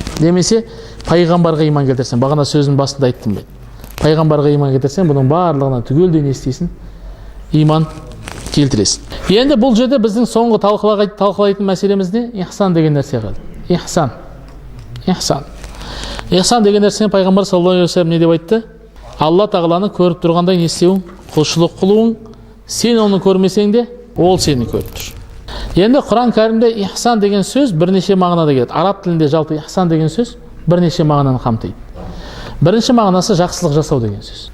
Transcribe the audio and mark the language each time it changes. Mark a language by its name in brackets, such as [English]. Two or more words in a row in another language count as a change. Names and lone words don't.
[Kazakh] Немесе пайғамбарға иман келтірсең. Бағана сөздің басында айттым мен. пайғамбарға иман келтірсең, бұның барлығына түгелдей не істейсің? Иман келтіресің. Енді бұл жерде біздің соңғы талқылайтын мәселеміз не? Ихсан деген нәрсе қалды. Ихсан. Ихсан деген нәрсені пайғамбар [Arabic] صلى الله عليه وسلم [Kazakh] не деп айтты? Алла тағаланы көріп тұрғандай не істеуің? Құлшылық қылуың. Сен оны көрмесең де, ол сені көріп тұр. Енді Құран кәрімде ихсан деген сөз бірнеше мағынада келеді. Араб тілінде жалпы ихсан деген сөз бірнеше мағынаны қамтиды. Бірінші мағынасы жақсылық жасау деген сөз.